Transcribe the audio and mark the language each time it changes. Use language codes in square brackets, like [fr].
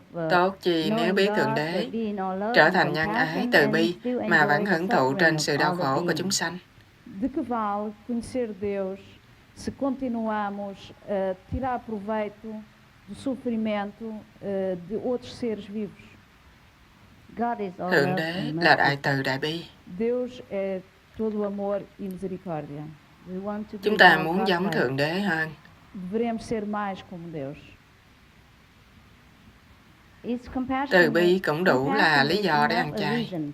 [vi] Tốt chi nếu biết Thượng Đế, trở thành nhân ái, từ bi, mà vẫn hưởng thụ trên sự đau khổ của chúng sanh. [pt] De que vale conhecer Deus se continuamos a tirar proveito do sofrimento de outros seres vivos? [vi] Thượng Đế là đại từ đại bi. [pt] Deus é todo amor e misericórdia. [vi] Chúng ta muốn giống Thượng Đế hơn. [pt] Devemos ser mais como Deus. [vi] Từ bi cũng đủ là lý do để ăn chay.